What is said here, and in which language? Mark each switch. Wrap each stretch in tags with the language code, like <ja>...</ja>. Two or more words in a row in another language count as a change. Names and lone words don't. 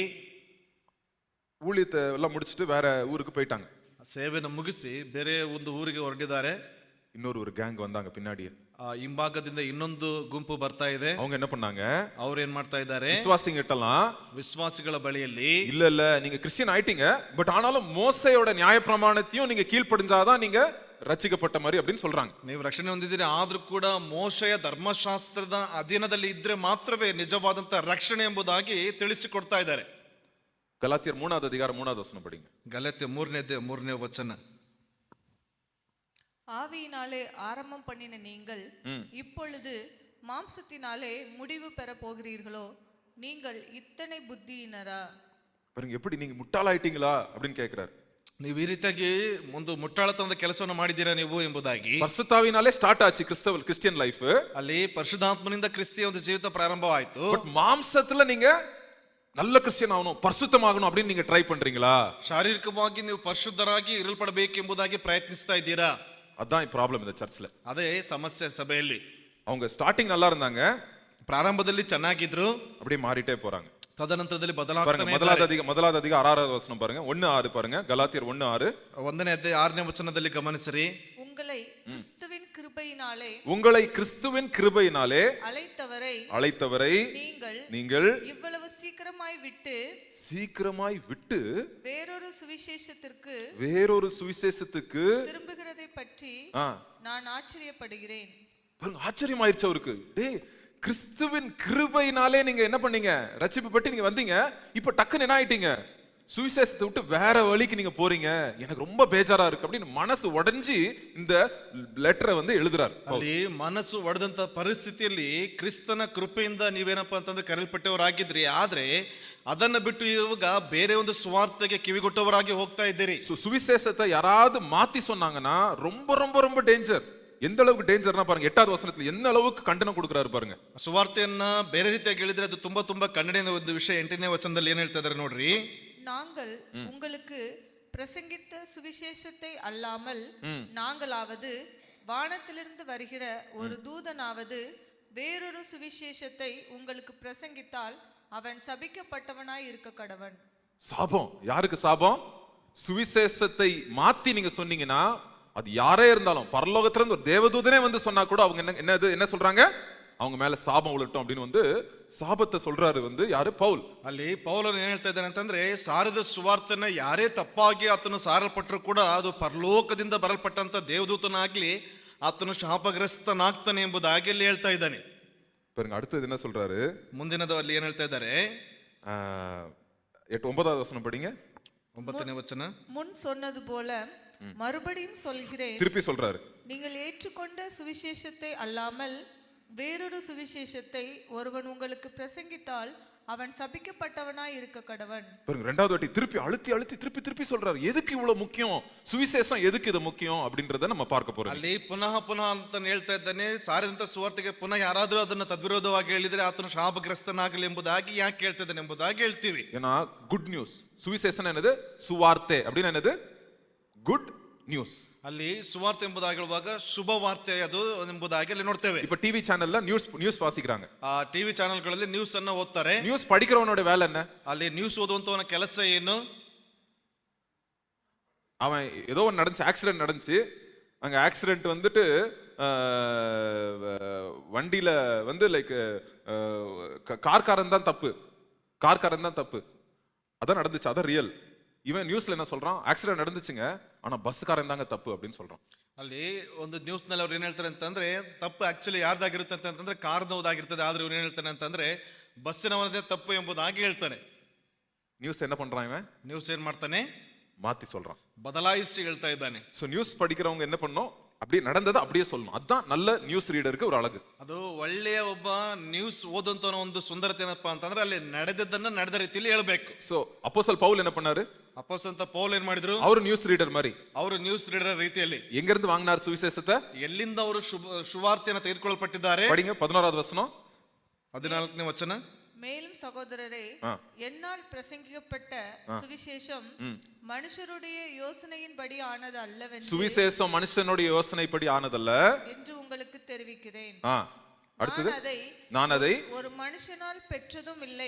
<ta>ஊழியத்தை எல்லாம் முடிச்சுட்டு வேற ஊருக்கு போயிட்டாங்க.</ta> <kn>ಸೇವೆಯನ್ನು ಮುಗಿಸಿ ಬೇರೆ ಒಂದು ಊರಿಗೆ ಹೊರಟಿದ್ದಾರೆ.</kn> <ta>இன்னொரு ஒரு கேங் வந்தாங்க பின்னாடியே.</ta> <kn>ಹಿಂಭಾಗದಿಂದ ಇನ್ನೊಂದು ಗುಂಪು ಬರ್ತಾ ಇದೆ.</kn> <ta>அவங்க என்ன பண்ணாங்க?</ta> <kn>ಅವ್ರು ಏನ್ ಮಾಡ್ತಾ ಇದ್ದಾರೆ?</kn> <ta>விசுவாசிங்கட்டலாம்</ta> <kn>ವಿಶ್ವಾಸಿಗಳ ಬಳಿಯಲ್ಲಿ,</kn> <ta>இல்ல இல்ல நீங்க கிறிஸ்டியன் ஆயிட்டீங்க, பட் ஆனாலும் மோசையோட நியாயப்பிரமாணத்தையும் நீங்க கீழ்ப்படிஞ்சாதான் நீங்க ரட்சிக்கப்பட்ட மாதிரி அப்படின்னு சொல்றாங்க.</ta> <kn>ನೀವು ರಕ್ಷಣೆ ಹೊಂದಿದ್ದೀರಿ, ಆದ್ರೂ ಕೂಡ ಮೋಶೆಯ ಧರ್ಮಶಾಸ್ತ್ರದ ಅಧೀನದಲ್ಲಿ ಇದ್ರೆ ಮಾತ್ರವೇ ನಿಜವಾದಂತ ರಕ್ಷಣೆ ಎಂಬುದಾಗಿ ತಿಳಿಸಿಕೊಡ್ತಾ ಇದ್ದಾರೆ.</kn> <ta>கலாத்தியர் 3வது அதிகாரம் 3வது வசனம் படிங்க.</ta> <kn>ಗಲಾತ್ಯ 3ನೇ ವಚನ.</kn> <ta>ஆவியினாலே ஆரம்பம் பண்ணின நீங்கள் இப்பொழுது மாம்சத்தினாலே முடிவு பெற போகிறீர்களோ? நீங்கள் இத்தனை புத்தியினரா? பாருங்க எப்படி நீங்க முட்டாளாயிட்டீங்களா அப்படின்னு கேக்குறாரு.</ta> <kn>ನೀವು ಈ ರೀತಿಯಾಗಿ ಒಂದು ಮುಟ್ಟಾಳತನದ ಕೆಲಸವನ್ನು ಮಾಡಿದ್ದೀರಾ ನೀವು ಎಂಬುದಾಗಿ.</kn> <ta>பரிசுத்தாவினாலே ஸ்டார்ட் ஆச்சு</ta> <en>Christian life.</en> <kn>ಅಲ್ಲಿ ಪರಿಶುದ್ಧಾತ್ಮನಿಂದ ಕ್ರಿಸ್ತಿಯ ಒಂದು ಜೀವಿತ ಪ್ರಾರಂಭವಾಯಿತು.</kn> <ta>பட் மாம்சத்துல நீங்க நல்ல கிறிஸ்டியன் ஆகணும், பரிசுத்தமாகணும் அப்படின்னு நீங்க ட்ரை பண்றீங்களா?</ta> <kn>ಶಾರೀರಿಕವಾಗಿ ನೀವು ಪರಿಶುದ್ಧರಾಗಿ ಇರಲ್ಪಡಬೇಕು ಎಂಬುದಾಗಿ ಪ್ರಯತ್ನಿಸ್ತಾ ಇದ್ದೀರಾ?</kn> <ta>அதான் ப்ராப்ளம் இந்த சர்ச்ல.</ta> <kn>ಅದೇ ಸಮಸ್ಯೆ ಸಭೆಯಲ್ಲಿ.</kn> <ta>அவங்க ஸ்டார்டிங் நல்லா இருந்தாங்க,</ta> <kn>ಪ್ರಾರಂಭದಲ್ಲಿ ಚೆನ್ನಾಗಿದ್ರು,</kn> <ta>அப்படியே மாறிட்டே போறாங்க.</ta> <kn>ತದನಂತರದಲ್ಲಿ</kn> <ta>பாருங்க</ta> <kn>ಬದಲಾಗ್ತಾನೆ.</kn> <ta>முதலாவது அதிகாரம் 6வது வசனம் பாருங்க, 1:6 பாருங்க. கலாத்தியர் 1:6.</ta> <kn>1ನೇ ಅಧ್ಯಾಯ 6ನೇ ವಚನದಲ್ಲಿ ಗಮನಿಸಿರಿ.</kn> <ta>உங்களை கிறிஸ்துவின் கிருபையினாலே உங்களை கிறிஸ்துவின் கிருபையினாலே அழைத்தவரை நீங்கள் இவ்வளவு சீக்கிரமாய் விட்டு வேறொரு சுவிசேஷத்திற்கு திரும்புகிறதை பற்றி நான் ஆச்சரியப்படுகிறேன். ஆச்சரியமாயிருச்சு அவருக்கு. டேய், கிறிஸ்துவின் கிருபையினாலே நீங்க என்ன பண்ணீங்க? ரட்சிப்பு பற்றி நீங்க வந்தீங்க, இப்ப டக்குன்னு என்ன ஆயிட்டீங்க? சுவிசேஷத்தை விட்டு வேற வழிக்கு நீங்க போறீங்க, எனக்கு ரொம்ப பேஜாரா இருக்கு அப்படின்னு மனசு உடைஞ்சி இந்த ಲೆಟರ್ வந்து எழுதுறாரு.</ta> <kn>ಅಲ್ಲಿ ಮನಸ್ಸು ಒಡೆದಂತ ಪರಿಸ್ಥಿತಿಯಲ್ಲಿ ಕ್ರಿಸ್ತನ ಕೃಪೆಯಿಂದ ನೀವೇನಪ್ಪ ಅಂತಂದ್ರೆ ಕರೆಯಲ್ಪಟ್ಟವರಾಗಿದ್ರಿ, ಆದ್ರೆ ಅದನ್ನ ಬಿಟ್ಟು ಇವಾಗ ಬೇರೆ ಒಂದು ಸ್ವಾರ್ಥಕ್ಕೆ ಕಿವಿಗೊಟ್ಟವರಾಗಿ ಹೋಗ್ತಾ ಇದ್ದೀರಿ.</kn> <ta>சுவிசேஷத்தை யாராவது மாத்தி சொன்னாங்கன்னா ரொம்ப ரொம்ப ரொம்ப டேஞ்சர். எந்த அளவுக்கு டேஞ்சர்னா பாருங்க, 8வது வசனத்துல என்ன அளவுக்கு கண்டனம் கொடுக்கறாரு பாருங்க.</ta> <kn>ಸುವಾರ್ತೆಯನ್ನ ಬೇರೆ ರೀತಿಯಾಗಿ ಹೇಳಿದ್ರೆ ಅದು ತುಂಬಾ ತುಂಬಾ ಖಂಡನೆಯ ಒಂದು ವಿಷಯ. 8ನೇ ವಚನದಲ್ಲಿ ಏನ್ ಹೇಳ್ತಾ ಇದ್ದಾರೆ ನೋಡ್ರಿ.</kn> <ta>நாங்கள் உங்களுக்கு பிரசங்கித்த சுவிசேஷத்தை அல்லாமல் நாங்களாவது வானத்திலிருந்து வருகிற ஒரு தூதனாவது வேறொரு சுவிசேஷத்தை உங்களுக்கு பிரசங்கித்தால் அவன் சபிக்கப்பட்டவனாய் இருக்க கடவன். சாபம். யாருக்கு சாபம்? சுவிசேஷத்தை மாத்தி நீங்க சொன்னீங்கன்னா, அது யாரே இருந்தாலும், பரலோகத்துல இருந்து ஒரு தேவதூதனே வந்து சொன்னா கூட அவங்க என்ன சொல்றாங்க? அவங்க மேல சாபம் உழட்டும் அப்படின்னு வந்து சாபத்தை சொல்றாரு வந்து யாரு? பவுல்.</ta> <kn>ಅಲ್ಲಿ ಪೌಲನು ಏನ್ ಹೇಳ್ತಾ ಇದ್ದಾನೆ ಅಂತಂದ್ರೆ, ಸಾರಿದ ಸುವಾರ್ತೆನ ಯಾರೇ ತಪ್ಪಾಗಿ ಆತನು ಸಾರಲ್ಪಟ್ಟರು ಕೂಡ ಅದು ಪರಲೋಕದಿಂದ ಬರಲ್ಪಟ್ಟಂತ ದೇವದೂತನಾಗ್ಲಿ ಆತನು ಶಾಪಗ್ರಸ್ತನಾಗ್ತಾನೆ ಎಂಬುದಾಗಿ ಅಲ್ಲಿ ಹೇಳ್ತಾ ಇದ್ದಾನೆ.</kn> <ta>பாருங்க அடுத்தது என்ன சொல்றாரு?</ta> <kn>ಮುಂದಿನದು ಅಲ್ಲಿ ಏನ್ ಹೇಳ್ತಾ ಇದ್ದಾರೆ?</kn> <ta>9வது வசனம் படிங்க.</ta> <kn>9ನೇ ವಚನ.</kn> <ta>முன் சொன்னது போல மறுபடியும் சொல்கிறேன், திருப்பி சொல்றாரு, நீங்கள் ஏற்றுக்கொண்ட சுவிசேஷத்தை அல்லாமல் வேறொரு சுவிசேஷத்தை ஒருவன் உங்களுக்கு பிரசங்கித்தால் அவன் சபிக்கப்பட்டவனாய் இருக்க கடவன். பாருங்க 2வது வாட்டி திருப்பி அழுத்தி திருப்பி சொல்றாரு. எதுக்கு இவ்வளவு முக்கியம்? சுவிசேஷம் எதுக்கு இது முக்கியம் அப்படின்றத நம்ம பார்க்க போறோம்.</ta> <kn>ಅಲ್ಲಿ ಪುನಃ ಅಂತ ಹೇಳ್ತಾ ಇದ್ದಾನೆ, ಸಾರಿದಂತ ಸುವಾರ್ತೆಗೆ ಪುನಃ ಯಾರಾದ್ರೂ ಅದನ್ನ ತದ್ವಿರೋಧವಾಗಿ ಹೇಳಿದ್ರೆ ಆತನು ಶಾಪಗ್ರಸ್ತನಾಗಲಿ ಎಂಬುದಾಗಿ ಯಾಕೆ ಹೇಳ್ತಾ ಇದ್ದಾನೆ ಎಂಬುದಾಗಿ ಹೇಳ್ತೀವಿ.</kn> <ta>ஏன்னா</ta> <en>good news.</en> <ta>சுவிசேஷம் என்னது? சுவார்த்தை அப்படின்னா என்னது?</ta> <en>good news.</en> <kn>ಅಲ್ಲಿ ಸುವಾರ್ತೆ ಎಂಬುದಾಗಿ ಹೇಳುವಾಗ ಶುಭ ವಾರ್ತೆ ಅದು ಎಂಬುದಾಗಿ ಅಲ್ಲಿ ನೋಡ್ತೇವೆ.</kn> <ta>இப்ப</ta> <en>TV channel</en> <ta>நியூஸ் வாசிக்கிறாங்க.</ta> <kn>ಆ</kn> <en>TV channels</en> <kn>ನ್ಯೂಸ್ ಅನ್ನ ಓದ್ತಾರೆ.</kn> <ta>நியூஸ் படிக்கிறவனோட வேலை என்ன?</ta> <kn>ಅಲ್ಲಿ ನ್ಯೂಸ್ ಓದುವಂತವನ ಕೆಲಸ ಏನು?</kn> <ta>அவன் ஏதோ ஒன்று நடந்துச்சு, ஆக்சிடென்ட் நடந்துச்சு. அங்க ஆக்சிடென்ட் வந்துட்டு வண்டியில வந்து லைக் கார்காரன் தான் தப்பு, அதான் நடந்துச்சு, அதான் ரியல். இவன் நியூஸ்ல என்ன சொல்றான்? ஆக்சிடென்ட் நடந்துச்சுங்க, ஆனா பஸ்காரன் தாங்க தப்பு அப்படின்னு சொல்றான்.</ta> <kn>ಅಲ್ಲಿ ಒಂದು ನ್ಯೂಸ್ ನಲ್ಲಿ ಅವ್ರು ಏನ್ ಹೇಳ್ತಾರೆ ಅಂತಂದ್ರೆ, ತಪ್ಪು ಆಕ್ಚುಲಿ ಯಾರ್ದಾಗಿರುತ್ತೆ ಅಂತಂದ್ರೆ ಕಾರ್ದವ್ದಾಗಿರ್ತದೆ, ಆದ್ರೆ ಇವ್ರು ಏನ್ ಹೇಳ್ತಾನೆ ಅಂತಂದ್ರೆ ಬಸ್ಸಿನವರದೇ ತಪ್ಪು ಎಂಬುದಾಗಿ ಹೇಳ್ತಾನೆ.</kn> <ta>நியூஸ் என்ன பண்றான் இவன்?</ta> <kn>ನ್ಯೂಸ್ ಏನ್ ಮಾಡ್ತಾನೆ?</kn> <ta>மாத்தி சொல்றான்.</ta> <kn>ಬದಲಾಯಿಸಿ ಹೇಳ್ತಾ ಇದ್ದಾನೆ.</kn> <ta>சோ நியூஸ் படிக்கிறவங்க என்ன பண்ணணும், அப்படியே நடந்ததை அப்படியே சொல்லணும். அதான் நல்ல</ta> <en>news reader</en> <ta>ஒரு அழகு.</ta> <kn>ಅದು ಒಳ್ಳೆಯ ಒಬ್ಬ ನ್ಯೂಸ್ ಓದುವಂತವನ ಒಂದು ಸುಂದರತೆ ಏನಪ್ಪಾ ಅಂತಂದ್ರೆ ಅಲ್ಲಿ ನಡೆದದ್ದನ್ನ ನಡೆದ ರೀತಿಯಲ್ಲಿ ಹೇಳ್ಬೇಕು.</kn> <ta>சோ அப்போஸ்தலர் பவுல் என்ன பண்ணாரு,</ta> <kn>ಅಪೊಸ್ತಲ ಪೌಲ್ ಏನ್ ಮಾಡಿದ್ರು,</kn> <ta>அவரு</ta> <en>news reader</en> <ta>மாதிரி.</ta> <kn>ಅವರು</kn> <en>news reader</en> <kn>ರೀತಿಯಲ್ಲಿ</kn> <ta>எங்க இருந்து வாங்கினார் சுவிசேஷத்தை,</ta> <kn>ಎಲ್ಲಿಂದ ಅವರು ಸುವಾರ್ತೆಯನ್ನು ತೆಗೆದುಕೊಳ್ಳಲ್ಪಟ್ಟಿದ್ದಾರೆ.</kn> <ta>படிங்க 11வது வசனம்.</ta> <kn>14ನೇ ವಚನ.</kn> <ta>மேலும் சகோதரரே, என்னால் பிரசங்கிக்கப்பட்ட சுவிசேஷம் மனுஷருடைய யோசனையின்படி ஆனது அல்லவென்று சுவிசேஷம் மனுஷனுடைய யோசனைப்படி ஆனதல்ல என்று உங்களுக்கு தெரிவிக்கிறேன். அடுத்தது, நான் அதை ஒரு மனுஷனால் பெற்றதும் இல்லை,</ta>